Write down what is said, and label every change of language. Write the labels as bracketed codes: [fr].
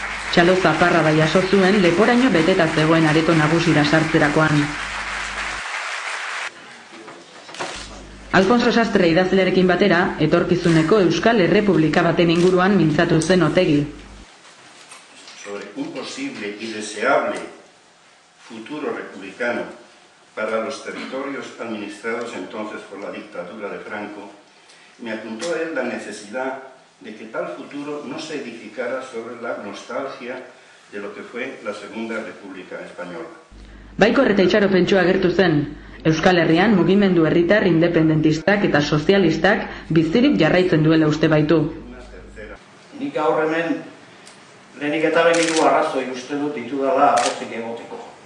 [eu] Txalo zaparrada jaso zuen leporaino beteta zegoen areto nagusira sartzerakoan. Alfonso Sastre idazlearekin batera, etorkizuneko Euskal Errepublika baten inguruan mintzatu zen Otegi. [es] Sobre un posible y deseable futuro republicano para los territorios administrados entonces por la dictadura de Franco, me apuntó a él la necesidad de que tal futuro no se edificara sobre la nostalgia de lo que fue la Segunda República Española. [eu] Baikor eta itxaropentsua agertu zen. Euskal Herrian mugimendu herritar independentistak eta sozialistak bizirik jarraitzen duela uste baitu. Nik gaur hemen lehenik eta behiru arrazoi uste dut ditudala pozik egoteko.